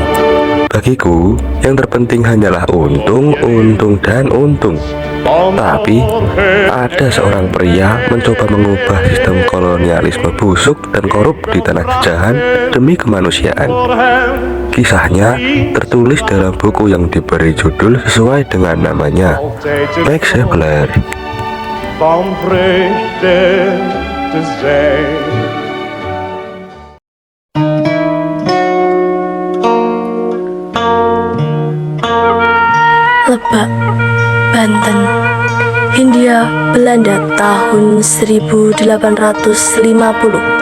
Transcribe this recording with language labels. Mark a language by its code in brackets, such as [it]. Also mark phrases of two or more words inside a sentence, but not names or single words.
[id] Bagiku, yang terpenting hanyalah untung, untung, dan untung. Tapi, ada seorang pria mencoba mengubah sistem kolonialisme busuk dan korup di tanah jajahan demi kemanusiaan. Kisahnya tertulis dalam buku yang diberi judul sesuai dengan namanya, Max Havelaar. [nl] Van vreugde te zijn. [id] Lebak, Banten, Hindia Belanda tahun 1850.